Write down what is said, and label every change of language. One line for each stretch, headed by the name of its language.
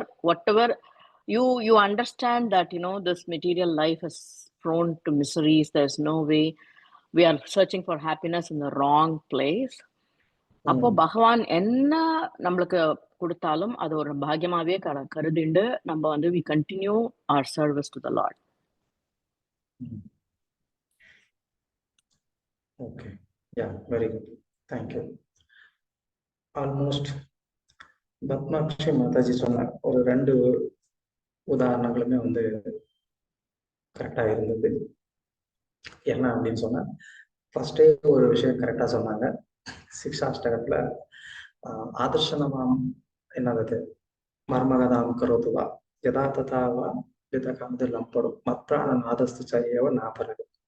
English: Whatever you understand that, you know, this material life is prone to miseries. There's no way. We are searching for happiness in the wrong place.
Tamil: அப்போ பகவான் என்ன நம்மளுக்கு கொடுத்தாலும் அது ஒரு பாக்கியமாவே கருதிண்டு நம்ம வந்து
English: we continue our service to the Lord. Okay, yeah, very good, thank you.
Tamil: Almost Padmakshi Mataji சொன்ன ஒரு 2 உதாரணங்களுமே வந்து கரெக்டா இருந்தது. என்ன அப்படின்னு சொன்னா, ஃபர்ஸ்டே ஒரு விஷயம் கரெக்டா சொன்னாங்க.
Sanskrit: சிக்ஷாஷ்டகத்துல ஆதர்ஷனமாம் என்னது மர்மகதாம் கரோதுவா யதா ததாவா லம்படும் மற்றான நாதஸ்து செய்யவ நாபரது.